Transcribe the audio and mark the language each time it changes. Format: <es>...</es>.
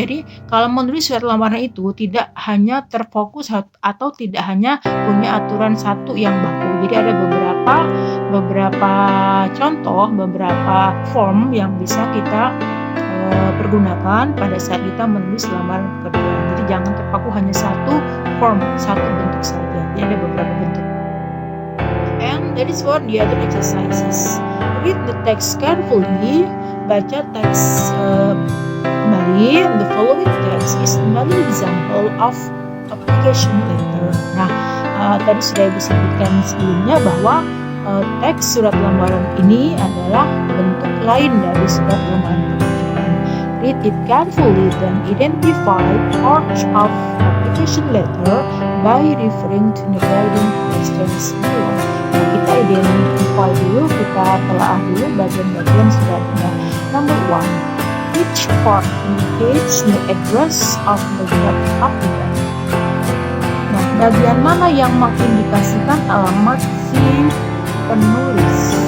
<id>Jadi kalau menulis surat lamaran itu tidak hanya terfokus atau tidak hanya punya aturan satu yang baku. Jadi ada beberapa contoh, beberapa form yang bisa kita pergunakan pada saat kita menulis lamaran pekerjaan. Jadi jangan terpaku hanya satu form, satu bentuk saja. Jadi ada beberapa bentuk.</id> <en>And that is what the other exercises. Read the text carefully.</en> <id>Baca teks kembali.</id> <en>The following text is another example of application letter.</en> <id>Nah, tadi sudah disebutkan sebelumnya bahwa teks surat lamaran ini adalah bentuk lain dari surat lamaran pernikahan.</id> <en>Read it carefully then identify parts of application letter by referring to the guiding questions below.</en> <id>Nah, kita identify dulu, kita telah dulu bagian-bagian suratnya.</id> <en>Number 1, which part indicates the address of the job applicant?</en> <id>Nah, bagian mana yang mengindikasikan alamat si penulis?</id>